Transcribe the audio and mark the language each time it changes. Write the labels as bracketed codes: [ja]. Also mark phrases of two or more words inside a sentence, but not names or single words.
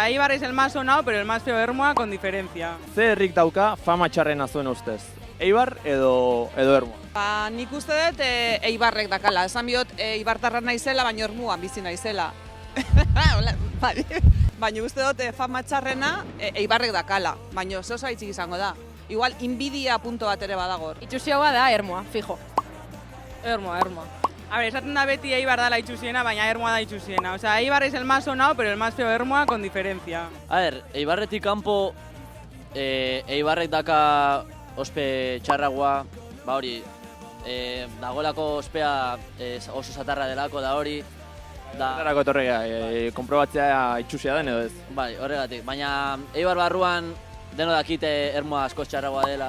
[es] sea, Eibar es el más sonado, pero el más feo Ermua con diferencia. [eu] Ze herrik dauka fama txarrena zuen ustez? Eibar edo Ermua? Nik uste dut Eibarrek dakala. Esan bihot Eibartarra naizela, baina Ermuan bizi naizela. Baina uste dut fama txarrena Eibarrek dakala, baina oso haitzik izango da. Igual, inbidia punto bat ere badagor. Itxusioa da Ermua, fijo. Ermua. [es] A ver, [eu] esaten da beti Eibar da la itxusiena, baina Ermua da itxusiena. [es] O sea, Eibar es el más sonado, pero el más feo Ermua con diferencia. A ver, [eu] Eibarretik kanpo, Eibarrek daka ospe txarragoa, ba hori, dagoelako ospea oso zatarra delako da hori. Zertarako etorria, konprobatzea itxusia den edo ez? Bai, horregatik, baina Eibar barruan deno dakite Ermua askoz txarragoa dela.